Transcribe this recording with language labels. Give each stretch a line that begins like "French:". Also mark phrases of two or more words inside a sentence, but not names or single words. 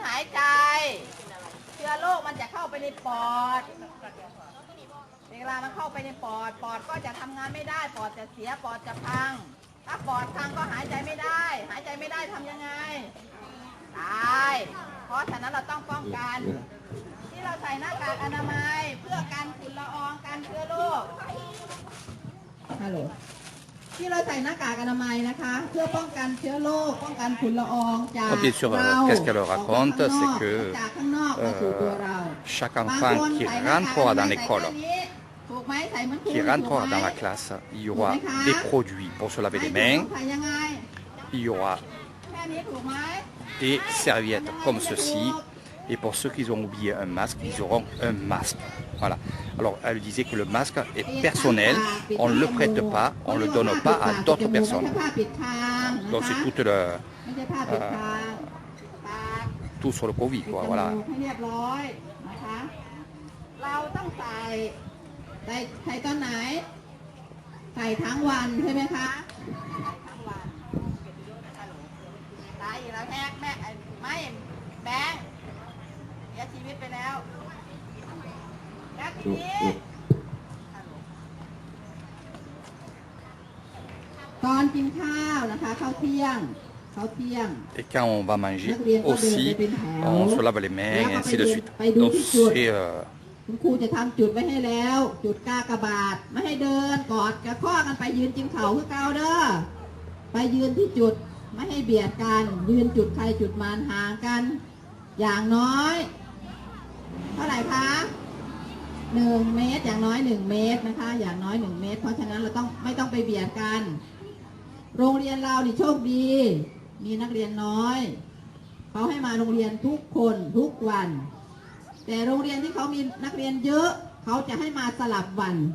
Thai: หายใจเชื้อโรคมันจะเข้าไปในปอดเวลามันเข้าไปในปอดก็จะทำงานไม่ได้ปอดจะเสียปอดจะพังถ้าปอดพังก็หายใจไม่ได้ทำยังไงตายเพราะฉะนั้นเราต้องป้องกันที่เราใส่หน้ากากอนามัยเพื่อกันฝุ่นละอองกันเชื้อโรคฮัลโหลที่เราใส่หน้ากากอนามัยนะคะเพื่อป้องกันเชื้อโรคป้องกันฝุ่นละอองจากเรา
French: Qu'est-ce qu'elle raconte, c'est que chaque enfant qui rentrera dans l'école, qui rentrera dans la classe, il y aura des produits pour se laver les mains, il y aura des serviettes comme ceci, et pour ceux qui ont oublié un masque, ils auront un masque. Voilà. Alors, elle disait que le masque est personnel, on ne le prête pas, on ne le donne pas à d'autres personnes. Donc, c'est tout sur le Covid, quoi. Voilà.
Thai: เราต้องใส่ตอนไหนใส่ทั้งวันใช่ไหมคะทั้งวันตายอีกแล้วแม่ไม่แบงเสียชีวิตไปแล้วแล้วทีนี้ตอนกินข้าวนะคะข้าวเที่ยง
French: Et quand on va manger aussi, on se lave les mains et ainsi de suite. Donc c'est
Thai: คุณครูจะทำจุดไว้ให้แล้วจุดกากบาทไม่ให้เดินกอดกระข้อกันไปยืนจิ้มเข่าคือเก่าเด้อไปยื นที่จุดไม่ให้เบียดกันยืนจุดใครจุดมันห่างกันอย่างน้อยเท่าไหร่คะ1 เมตรอย่างน้อย1 เมตรนะคะอย่างน้อย1 เมตรเพราะฉะนั้นเราไม่ต้องไปเบียดกันโรงเรียนเราดิโชคดีมีนักเรียนน้อยเขาให้มาโรงเรียนทุกคนทุกวันแต่โรงเรียนที่เขามีนักเรียนเยอะเขาจะให้มาสลับวัน